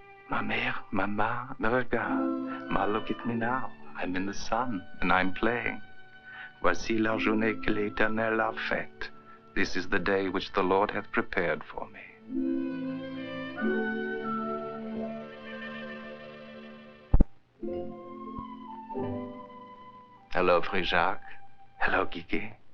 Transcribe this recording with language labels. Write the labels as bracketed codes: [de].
[fr] Ma mère, Mama, me regarde. [en] Ma, look at me now. I'm in the sun and I'm playing. [fr] Voici la journée que l'Éternel a faite. [en] This is the day which the Lord hath prepared for me. Hello, Frère Jacques. Hello, Kiki.